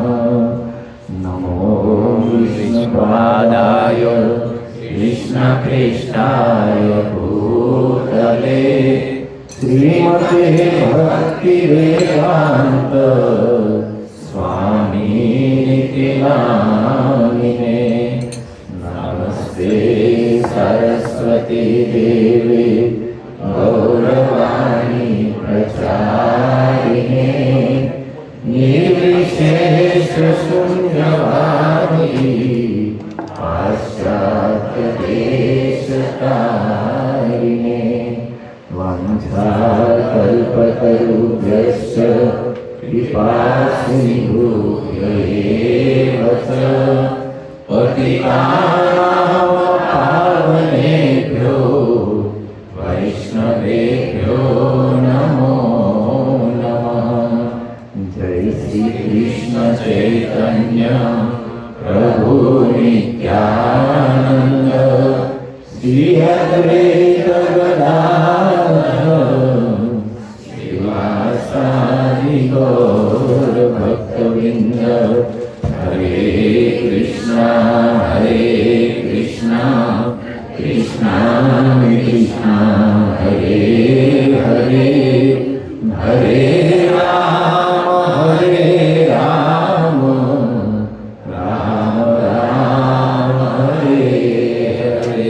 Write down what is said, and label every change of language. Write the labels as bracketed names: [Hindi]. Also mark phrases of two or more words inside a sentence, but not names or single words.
[Sanskrit] नमो विष्णुपादाय कृष्णप्रेष्ठाय भूतले श्रीमते भक्तिवेदान्त स्वामीति नामिने। સતી દેવે ગૌરવાણી પ્રચારિણે નિર્વિશેષ શૂન્યવાદી પાશ્ચાત્ય દેશકારિણે વાંછાકલ્પતરુભ્યશ્ચ कृपासिन्धुभ्य एव च पतितानां पावनेभ्यो वैष्णवेभ्यो नमो नमः। जय श्री कृष्ण चैतन्य प्रभु नित्यानंद श्री अद्वैत गदाधर शिवासादि गौर भक्तवृंद। हरे कृष्णा कृष्णा कृष्णा हरे हरे हरे राम राम राम हरे हरे।